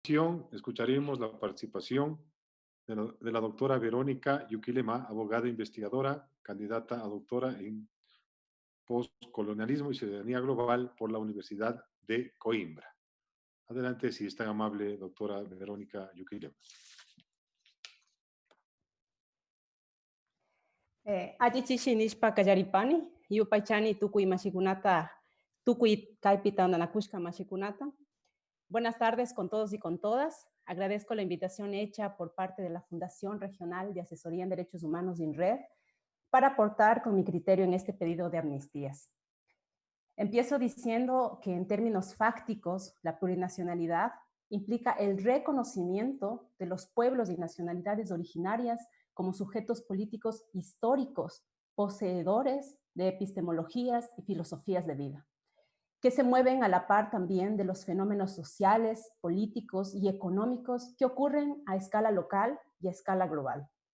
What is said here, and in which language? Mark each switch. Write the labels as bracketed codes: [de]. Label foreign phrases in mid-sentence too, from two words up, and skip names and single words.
[es] Escucharemos la participación de la doctora Verónica Yuquilema, abogada investigadora, candidata a doctora en postcolonialismo y ciudadanía global por la Universidad de Coimbra. Adelante, si es tan amable, doctora Verónica Yuquilema. [qu] Achichishi nishpa kallaripani, yupaychani tukuy mashikunata, tukuy kaipita nanakushka mashikunata. [es] Buenas tardes con todos y con todas. Agradezco la invitación hecha por parte de la Fundación Regional de Asesoría en Derechos Humanos INRED para aportar con mi criterio en este pedido de amnistías. Empiezo diciendo que en términos fácticos, la plurinacionalidad implica el reconocimiento de los pueblos y nacionalidades originarias como sujetos políticos históricos, poseedores de epistemologías y filosofías de vida, que se mueven a la par también de los fenómenos sociales, políticos y económicos que ocurren a escala local y a escala global.